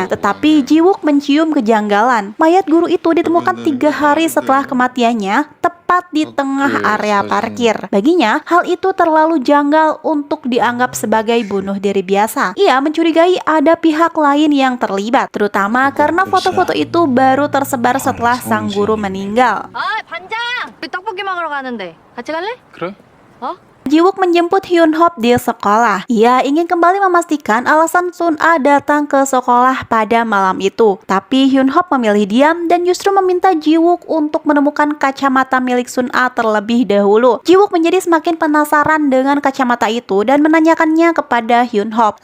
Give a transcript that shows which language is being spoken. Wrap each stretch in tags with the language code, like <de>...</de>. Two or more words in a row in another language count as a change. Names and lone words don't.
<id>Tetapi Ji-wook mencium kejanggalan. Mayat guru itu ditemukan 3 hari setelah kematiannya, tepat di tengah area parkir. Baginya, hal itu terlalu janggal untuk dianggap sebagai bunuh diri biasa. Ia mencurigai ada pihak lain yang terlibat, terutama karena foto-foto itu baru tersebar setelah sang guru meninggal.</id> <ko>아, 반장! 우리 떡볶이 먹으러 가는데 같이 갈래? 그래? 어?</ko> <id>Ji-wook menjemput Hyun-hop di sekolah. Ia ingin kembali memastikan alasan Sun A datang ke sekolah pada malam itu. Tapi Hyun-hop memilih diam dan justru meminta Ji-wook untuk menemukan kacamata milik Sun A terlebih dahulu. Ji-wook menjadi semakin penasaran dengan kacamata itu dan menanyakannya kepada Hyun-hop.</id>